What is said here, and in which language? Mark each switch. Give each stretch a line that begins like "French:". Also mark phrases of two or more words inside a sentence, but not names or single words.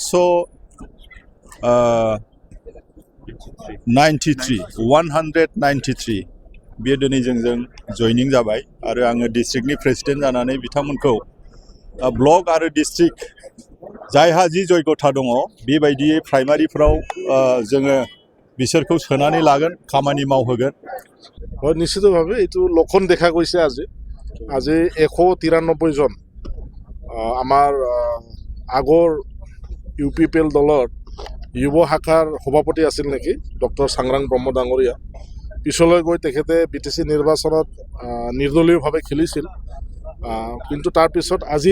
Bodo: 193 बेयो दिनै जोंजों जइनिं जाबाय आरो आङो
English: district president
Bodo: जानानै बिथांमोनखौ ब्लक आरो डिस्ट्रिक्ट जायहा जि जयगथा दङ बेबायदियै प्राइमारिफोराव जोङो बिसोरखौ सोनानै लागोन खामानि मावहोगोन
Assamese: निश्चितভাৱে এইটো লক্ষণ দেখা গৈছে আজি 193 জন আমাৰ আগৰ UPL দলৰ যুৱ শাখাৰ সভাপতি আছিল নেকি ডক্টৰ সাংৰাং ব্ৰহ্ম ডাঙৰীয়া পিছলৈ গৈ তেখেতে BTC নিৰ্বাচনত নিৰ্দলীয়ভাৱে খেলিছিল কিন্তু তাৰ পিছত আজিৰ